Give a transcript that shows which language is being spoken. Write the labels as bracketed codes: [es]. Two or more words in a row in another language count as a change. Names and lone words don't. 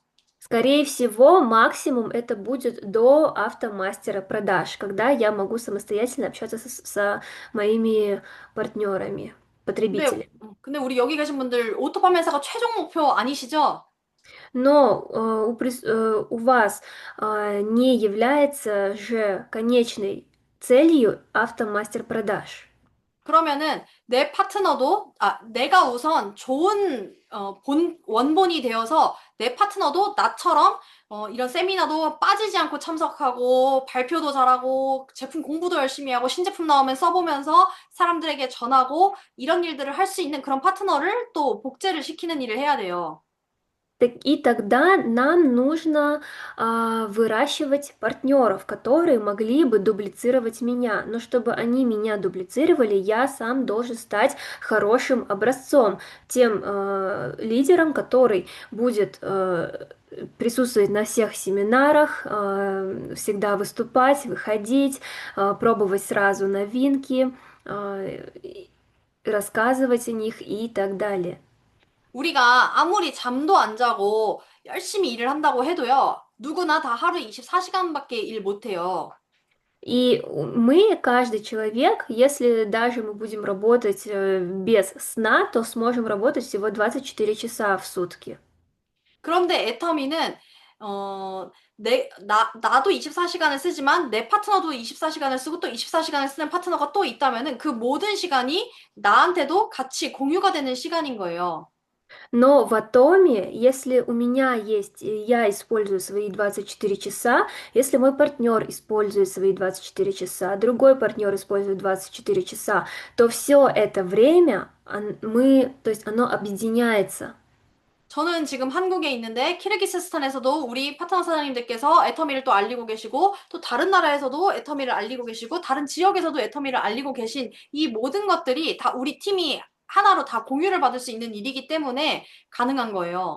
[ru] Скорее всего, максимум это будет до автомастера продаж, когда я могу самостоятельно общаться со моими партнерами, [ko] 근데, [ru] потребителями. [ko] 근데 우리 여기 계신 분들 오토 판매사가 최종 목표 아니시죠? [ru] Но у вас не является же конечной целью автомастер продаж. [ko] 그러면은 내 파트너도, 내가 우선 좋은, 원본이 되어서 내 파트너도 나처럼, 이런 세미나도 빠지지 않고 참석하고, 발표도 잘하고, 제품 공부도 열심히 하고, 신제품 나오면 써보면서 사람들에게 전하고, 이런 일들을 할 수 있는 그런 파트너를 또 복제를 시키는 일을 해야 돼요. [ru] И тогда нам нужно выращивать партнеров, которые могли бы дублицировать меня. Но чтобы они меня дублицировали, я сам должен стать хорошим образцом, тем лидером, который будет присутствовать на всех семинарах, всегда выступать, выходить, пробовать сразу новинки, рассказывать о них и так далее. [ko] 우리가 아무리 잠도 안 자고 열심히 일을 한다고 해도요, 누구나 다 하루 24시간밖에 일 못해요. [ru] И мы, каждый человек, если даже мы будем работать без сна, то сможем работать всего 24 часа в сутки. [ko] 그런데 애터미는, 나도 24시간을 쓰지만 내 파트너도 24시간을 쓰고 또 24시간을 쓰는 파트너가 또 있다면은 그 모든 시간이 나한테도 같이 공유가 되는 시간인 거예요. [ru] Но в атоме, если у меня есть, я использую свои 24 часа, если мой партнер использует свои 24 часа, другой партнер использует 24 часа, то все это время то есть оно объединяется. [ko] 저는 지금 한국에 있는데 키르기스스탄에서도 우리 파트너 사장님들께서 애터미를 또 알리고 계시고 또 다른 나라에서도 애터미를 알리고 계시고 다른 지역에서도 애터미를 알리고 계신 이 모든 것들이 다 우리 팀이 하나로 다 공유를 받을 수 있는 일이기 때문에 가능한 거예요.